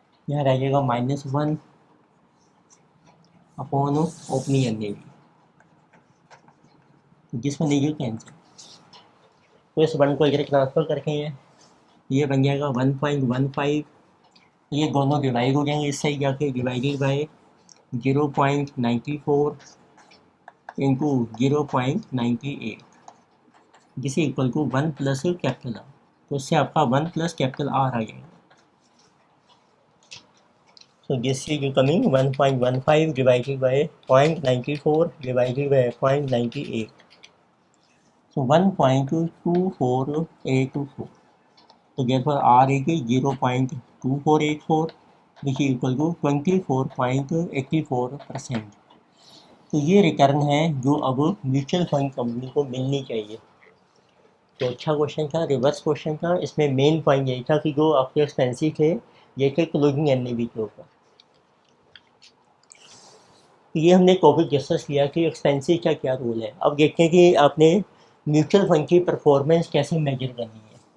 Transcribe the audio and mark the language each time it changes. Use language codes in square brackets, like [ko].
[hi] यहाँ रह जाएगा -1 अपॉन ओपनिंग एन जिसमें लीजिए कैंसिल, तो इस 1 को इधर ट्रांसफर करके ये बन जाएगा 1.15, ये दोनों डिवाइड हो जाएंगे इससे जाके, डिवाइडेड बाय 0.94 इंटू 0.98 जिसे equal to 1 plus capital R, तो इससे आपका 1 प्लस कैपिटल आर आ जाएगा। [en] So this is becoming 1.15 divided by 0.94 divided by 0.98. So 1.2484. So therefore R is 0.2484 which is equal to 24.84%. [hi] तो ये रिटर्न है जो अब म्यूचुअल फंड कंपनी को मिलनी चाहिए। तो अच्छा क्वेश्चन था, रिवर्स क्वेश्चन था। इसमें मेन पॉइंट यही था कि जो आपके एक्सपेंसिव थे ये थे क्लोजिंग एन के ऊपर। ये हमने टॉपिक डिस्कस किया कि एक्सपेंसिव का क्या रोल है। अब देखते हैं कि आपने म्यूचुअल फंड की परफॉर्मेंस कैसे मेजर करनी है।